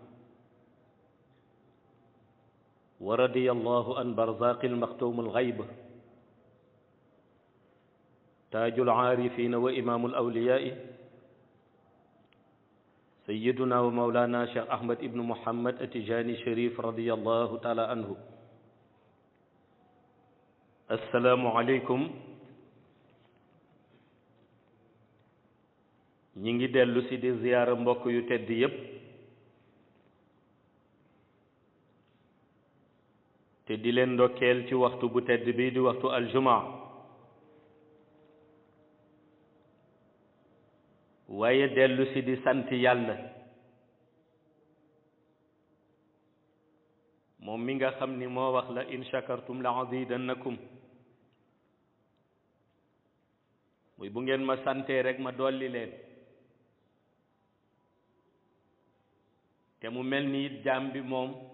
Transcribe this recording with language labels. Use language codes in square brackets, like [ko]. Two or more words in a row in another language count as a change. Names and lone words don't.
[ar] ورضي الله عن برزاق المختوم الغيب تاج العارفين وإمام الأولياء سيدنا ومولانا شيخ أحمد بن محمد التجاني الشريف رضي الله تعالى عنه السلام عليكم [wo] ñi ngi dellu si di ziyaara mbokk yu tedd yépp te di leen ndokkeel ci waxtu bu tedd bi di waxtu aljumaa waaye dellu si di sant yàlla moom mi nga xam ni moo wax la [ar] لئن شكرتم لأزيدنكم [wo] muy bu ngeen ma santee rek ma dolli leen te mu mel ni it jaam bi moom